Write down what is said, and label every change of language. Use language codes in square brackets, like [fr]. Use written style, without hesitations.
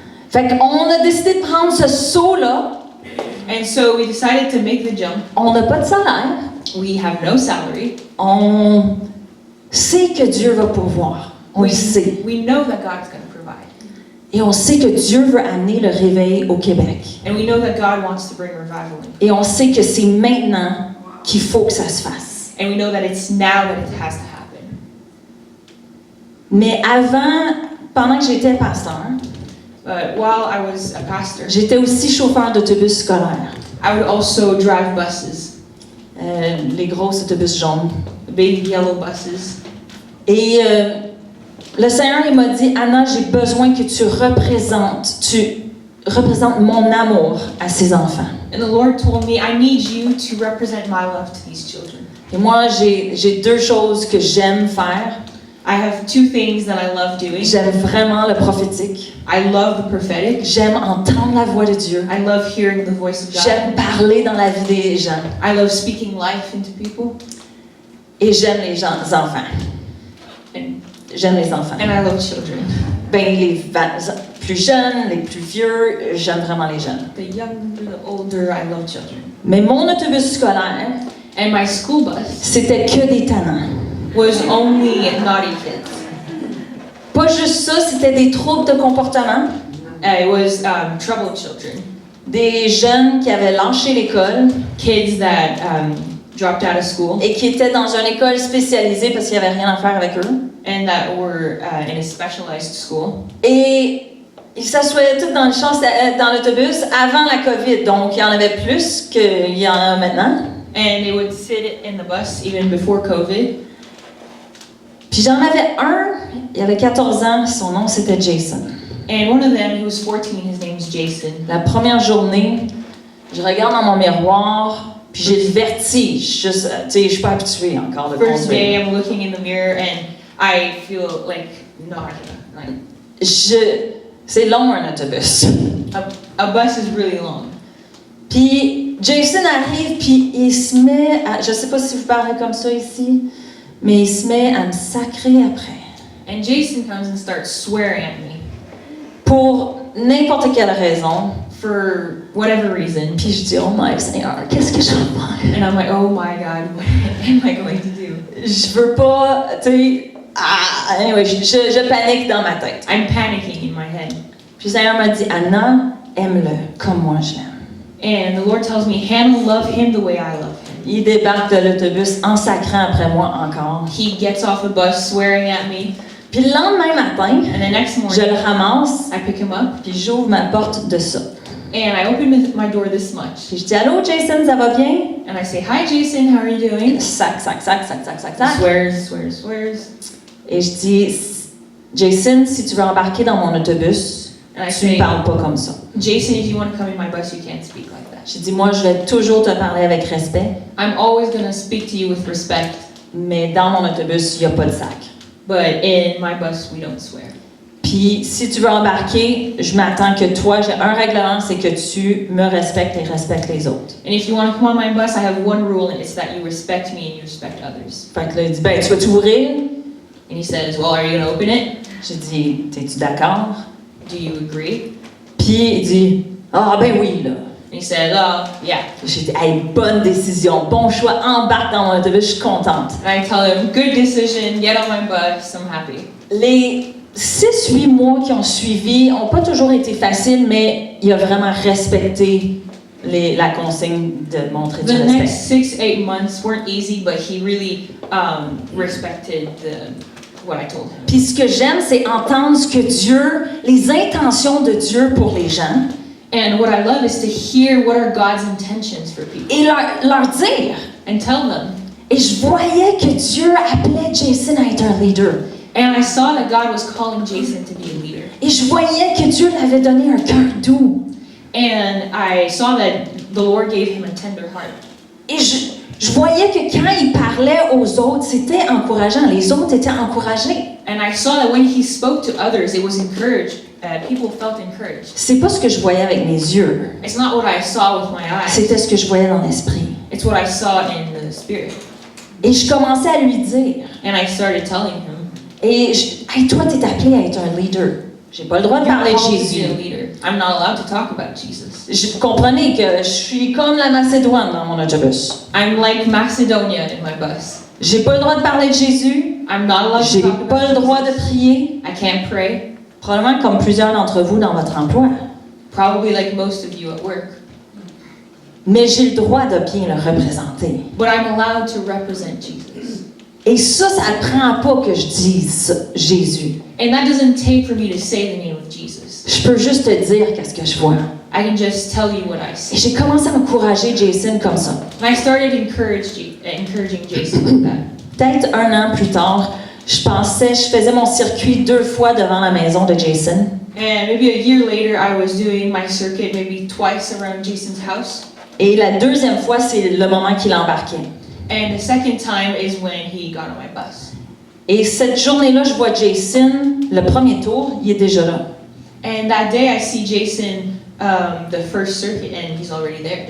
[fr] Fait qu'on a décidé de prendre ce saut-là. [en] And so we decided to make the jump. [fr] On n'a pas de salaire. [en] We have no salary. [fr] On sait que Dieu va pourvoir. On le sait. [en] We know that God's going to provide. [fr] Et on sait que Dieu veut amener le réveil au Québec. [en] And we know that God wants to bring revival in. [fr] Et on sait que c'est maintenant qu'il faut que ça se fasse. [en] And we know that it's now that it has to happen. [fr] Mais pendant que j'étais pasteur, [en] But while I was a pastor, [fr] j'étais aussi chauffeur d'autobus scolaire. [en] I would also drive buses, [fr] Les gros autobus jaunes. [en] the big yellow buses. [fr] Et le Seigneur il m'a dit, Anna, j'ai besoin que tu représentes mon amour à ces enfants. [en] And the Lord told me, I need you to represent my love to these children. [fr] Et moi, j'ai deux choses que j'aime faire. [en] I have two things that I love doing. [fr] J'aime vraiment le prophétique. [en] I love the prophetic. [fr] J'aime entendre la voix de Dieu. [en] I love hearing the voice of God. [fr] J'aime parler dans la vie des gens. [en] I love speaking life into people. [fr] Et j'aime les enfants. [en] And, [fr] J'aime les enfants. [en] and I love children. [fr] Les plus jeunes, les plus vieux, j'aime vraiment les jeunes. [en] The younger, the older, I love children. [fr] Mais mon autobus scolaire, [en] And my school bus [fr] c'était que des tannants. [en] was only naughty kids. [fr] Pas juste ça, c'était des troubles de comportement. [en] It was troubled children. [fr] Des jeunes qui avaient lâché l'école, [en] Kids that dropped out of school [fr] et qui étaient dans une école spécialisée parce qu'il n'y avait rien à faire avec eux. [en] and that were in a specialized school. [fr] Et ils s'assoyaient tous dans le char, dans l'autobus avant la COVID. Donc, il y en avait plus qu'il y en a maintenant. [en] And they would sit in the bus even before COVID. [fr] Puis j'en avais un, il avait 14 ans, son nom c'était Jason. [en] And one of them, he was 14, his name's Jason. [fr] La première journée, je regarde dans mon miroir, puis j'ai le vertige. Juste, tu sais, je suis pas habituée encore de [en] First day, [fr] conduire. [en] I'm looking in the mirror and I feel like nausea. Like, [fr] C'est long un autobus. [en] a bus is really long. [fr] Puis Jason arrive, puis il se met à, je sais pas si vous parlez comme ça ici, mais il se met à me sacrer après. [en] And Jason comes and starts swearing at me [fr] Pour n'importe quelle raison. [en] for whatever reason. [fr] Puis je dis, [en] oh my [fr] Seigneur, qu'est-ce que je vais faire? [en] And I'm like, oh my God, what am I going to do? [fr] Je veux pas, tu sais, anyway, je panique dans ma tête. [en] I'm panicking in my head. [fr] Puis le Seigneur m'a dit, Anna, aime-le comme moi je l'aime. [en] And the Lord tells me, Hannah, love him the way I love him. [fr] Il débarque de l'autobus en sacrant après moi encore. [en] He gets off the bus swearing at me. [fr] Puis le lendemain matin, [en] And the next [fr] je [en] morning, [fr] le ramasse, [en] I pick him up [fr] puis j'ouvre ma porte de ça. [en] and I open my door this much. [fr] Puis je dis, allô Jason, ça va bien? [en] And I say, hi Jason, how are you doing? [fr] Sac, sac, sac, sac, sac, sac, [en] He [fr] sac. [en] swears. [fr] Et je dis, Jason, si tu veux embarquer dans mon autobus, [en] And I [fr] tu ne [en] say, [fr] parles pas comme ça. [en] Jason, if you want to come in my bus, you can't speak like that. [fr] Je dis, moi, je vais toujours te parler avec respect, [en] I'm always going to speak to you with respect, [fr] mais dans mon autobus, il n'y a pas de sac. [en] but in my bus, we don't swear. [fr] Puis, si tu veux embarquer, je m'attends que toi, j'ai un règlement, c'est que tu me respectes et respectes les autres. [en] And if you want to come on my bus, I have one rule, and it's that you respect me and you respect others. [fr] Fait que là, il dit, ben, tu vas t'ouvrir? [en] And he says, well, are you going to open it? [fr] J'ai dit, t'es-tu d'accord? [en] Do you agree? [fr] Puis, il dit, ah, ben oui, là. [en] And he says, oh, yeah. [fr] J'ai dit, hey, bonne décision, bon choix, embarque dans mon autobus, je suis contente. [en] And I tell him, good decision, get on my bus, I'm happy. [fr] Les 6-8 mois qui ont suivi n'ont pas toujours été faciles, mais il a vraiment respecté la consigne de montrer du [en] The [fr] respect. [en] next 6-8 months weren't easy, but he really respected what I told him. [fr] Puis ce que j'aime, c'est entendre ce que Dieu, les intentions de Dieu pour les gens, [en] And what I love is to hear what are God's intentions for people [fr] et leur dire. [en] and tell them. [fr] Et je voyais que Dieu appelait Jason à être un leader. [en] And I saw that God was calling Jason to be a leader. [fr] Et je voyais que Dieu lui avait donné un cœur doux. [en] And I saw that the Lord gave him a tender heart. [fr] Et je voyais que quand il parlait aux autres, c'était encourageant. Les autres étaient encouragés. [en] And I saw that when he spoke to others, it was encouraged. People felt encouraged. [fr] C'est pas ce que je voyais avec mes yeux. [en] It's not what I saw with my eyes. [fr] C'était ce que je voyais dans l'esprit. [en] It's what I saw in the spirit. [fr] Et je commençais à lui dire. [en] And I started telling him, [fr] Et hey, toi, t'es appelé à être un leader. J'ai pas le droit de parler de [en] called to be [fr] Jésus. [en] a leader. I'm not allowed to talk about Jesus. [fr] Vous comprenez que je suis comme la Macédoine dans mon autobus. [en] I'm like Macedonia in my bus. [fr] J'ai pas le droit de parler de Jésus. [en] I'm not allowed [fr] J'ai [en] to talk [fr] pas le [en] about [fr] droit de [en] Jesus. [fr] prier. [en] I can't pray. [fr] Probablement comme plusieurs d'entre vous dans votre emploi. [en] Probably like most of you at work. [fr] Mais j'ai le droit de bien le représenter. [en] But I'm allowed to represent Jesus. [fr] Et ça ne prend pas que je dise Jésus. [en] And that doesn't take for me to say the name of Jesus. [fr] Je peux juste te dire qu'est-ce que je vois. [en] I can just tell you what I [fr] Et [en] see. [fr] j'ai commencé à encourager Jason comme ça. [en] And I started encouraging Jason like that. [fr] Peut-être un an plus tard, je faisais mon circuit 2 fois devant la maison de Jason. [en] And maybe a year later, I was doing my circuit maybe twice around Jason's house. [fr] Et la deuxième fois, c'est le moment qu'il embarquait. [en] And the second time is when he got on my bus. [fr] Et cette journée-là, je vois Jason, le premier tour, il est déjà là. [en] And that day, I see Jason, the first circuit, and he's already there.